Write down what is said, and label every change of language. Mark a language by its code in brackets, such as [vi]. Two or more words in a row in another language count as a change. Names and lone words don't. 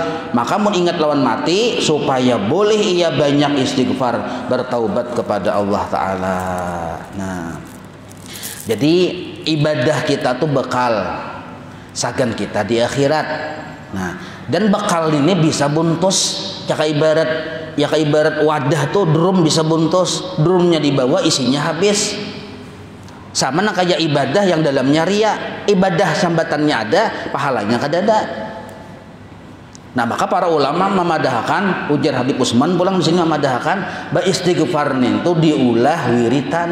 [bjn] Maka mau ingat lawan mati supaya boleh ia banyak istighfar, bertaubat kepada Allah Ta'ala. Nah, jadi ibadah kita tuh bekal sagan kita di akhirat. Nah, dan bekal ini bisa buntus. Caka ibarat wadah tuh drum bisa buntus. Drumnya dibawa isinya habis. Sama nak kayak ibadah yang dalamnya ria. Ibadah sambatannya ada, pahalanya kadada. Nah, maka para ulama memadahkan, ujar Habib Usman pulang di sini memadahkan, ba istighfar itu diulah wiritan.